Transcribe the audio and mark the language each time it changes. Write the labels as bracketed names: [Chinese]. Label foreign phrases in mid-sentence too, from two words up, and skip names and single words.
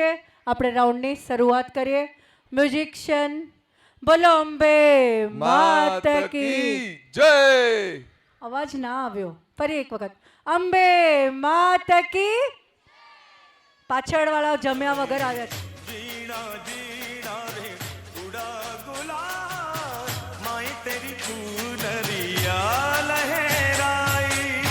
[Gujarati] આપણે રાઉન્ડની શરૂઆત કરીએ. મ્યુઝિશિયન બોલો [Hindi] अंबे मात की [Gujarati] જય. અવાજ ના આવ્યો, ફરી એક વખત. [Hindi] अंबे मात की. [Gujarati] પાછળવાળા જમ્યા વગર આવ્યા છે. [Hindi] जीना जीना रे उड़ा गुलाल माई तेरी चुनरिया लहराई